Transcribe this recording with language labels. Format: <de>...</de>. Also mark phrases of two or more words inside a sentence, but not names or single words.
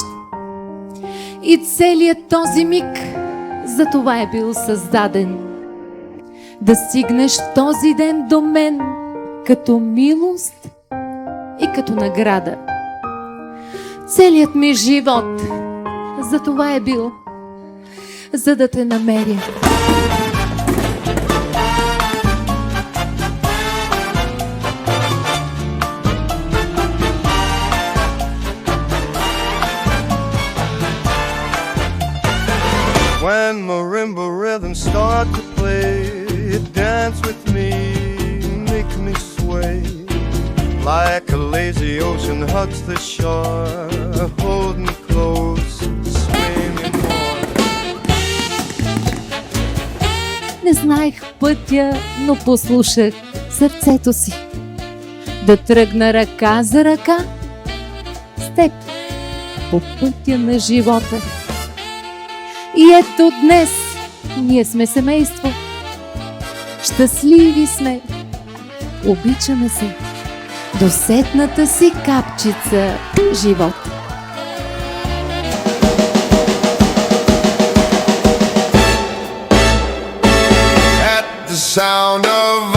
<bg>И целият този миг за това е бил създаден. Да стигнеш този ден до мен като милост и като награда. Целият ми живот за това е бил, за да те намеря.</bg> <en>When marimba rhythms start to play, dance with me, make me sway. Like a lazy ocean hugs the shore, hold me close, sway me more.</en> <bg>Не знаех пътя, но послушах сърцето си. Да тръгна ръка за ръка с теб по пътя на живота. И ето днес ние сме семейство. Щастливи сме, обичаме се до сетната си капчица живот.</bg> <en>At the sound of</en>